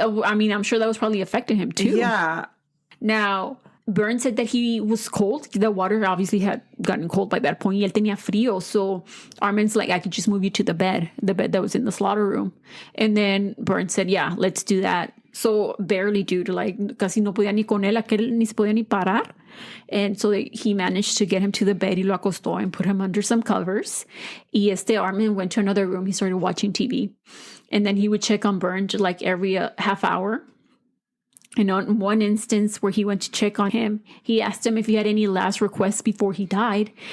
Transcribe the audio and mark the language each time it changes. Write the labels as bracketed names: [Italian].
[English] I'm sure that was probably affecting him too. Yeah. Now, Bernd said that he was cold. The water obviously had gotten cold by that point. [Spanish] Y él tenía frío. [English] So Armin's like, I could just move you to the bed that was in the slaughter room. And then Bernd said, yeah, let's do that. So barely, due to like, [Spanish] casi no podía ni con él, aquel ni se podía ni parar. [English] And so he managed to get him to the bed. [Spanish] Y lo acostó [English] and put him under some covers. Y Armin went to another room. He started watching TV. And then he would check on Bernd like every half hour. And on one instance where he went to check on him, he asked him if he had any last requests before he died.